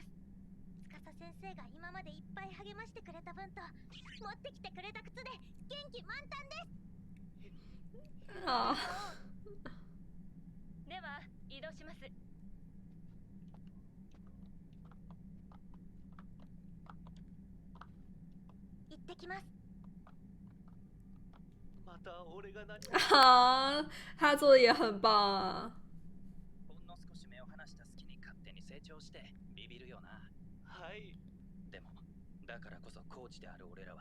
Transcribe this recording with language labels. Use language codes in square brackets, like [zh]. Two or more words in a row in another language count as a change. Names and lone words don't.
[ja] 司先生が今までいっぱい励ましてくれた分と持ってきてくれた靴で元気満タンです。啊！では移動します。行ってきます。また俺が何 [zh] 啊，他做的也很棒啊。 [ja] ほんの少し目を離した隙に勝手に成長してビビるよな。はい。でもだからこそコーチである俺らは